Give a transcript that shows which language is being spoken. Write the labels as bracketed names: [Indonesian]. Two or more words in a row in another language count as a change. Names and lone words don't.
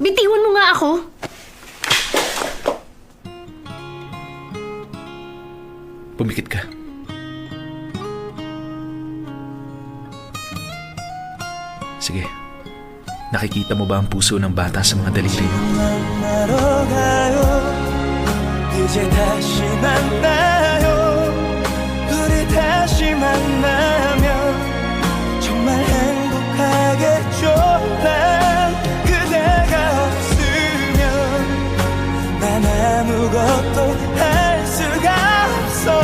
[Filipino] Bitiwan mo nga ako. Pumikit ka. Sige. Nakikita mo ba ang puso ng bata sa mga daliri mo? [Korean] 이제 다시 만나요 우리 다시 만나면 정말 행복하겠죠 난 그대가 없으면 난 아무것도 할 수가 없어